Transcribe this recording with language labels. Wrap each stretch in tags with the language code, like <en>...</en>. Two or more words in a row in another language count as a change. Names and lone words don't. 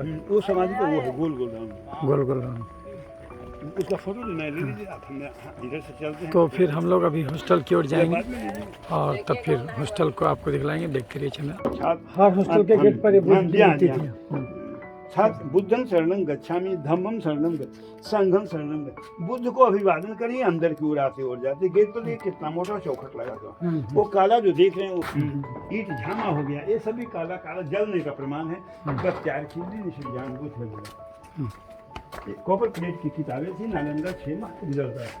<hi>वो समाधि तो वो है गोल गोल राउंड। उसका फोटो लेना है, ले लीजिए आप। इधर से चलते हैं। तो फिर हम लोग अभी हॉस्टल की ओर जाएंगे और तब फिर हॉस्टल को आपको दिखलाएंगे। देखते रहिए चैनल। हर हॉस्टल के गेट पर ये</hi> <pi>छात्र बुद्धं शरणं गच्छामि, धम्मं शरणं संघं शरणं गच्छामि।</pi> <hi>बुद्ध को अभिवादन करिए, अंदर की ओर आते और जाते। गेट पर देखिए कितना मोटा चौखट लगा था। वो काला जो देख रहे हैं वो ईंट झामा हो गया। ये सभी काला काला जलने का प्रमाण है। बस 4 खिल्ली जानबूझ कर ये कॉपर प्लेट की किताबें थी, नालंदा 6 माह रिजल्ट है।</hi>